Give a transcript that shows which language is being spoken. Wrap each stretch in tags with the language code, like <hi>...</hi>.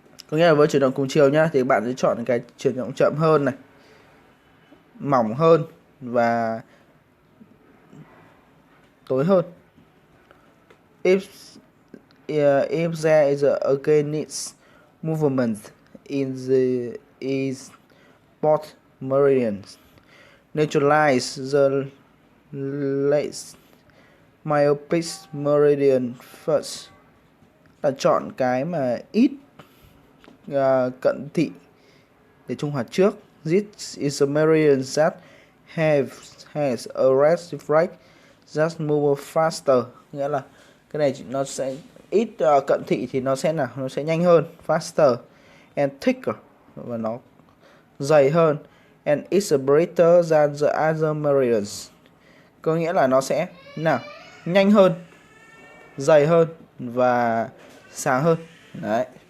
<vi>Có nghĩa là với chuyển động cùng chiều nhá, thì bạn sẽ chọn cái chuyển động chậm hơn này, mỏng hơn và tối hơn.</vi> <en>If there is a against movement in the both meridians, neutralize the least myopic meridian first.</en> <vi>Là chọn cái mà ít cận thị để trung hòa trước.</vi> <en>This is a meridian that has a red reflex that move faster,</en> <vi>nghĩa là cái này nó sẽ ít cận thị thì nó sẽ nhanh hơn,</vi> <en>faster, and thicker,</en> <vi>và nó dày hơn,</vi> <en>and it's brighter than the other meridians,</en> <vi>có nghĩa là nó sẽ nhanh hơn, dày hơn và sáng hơn. Đấy.</vi>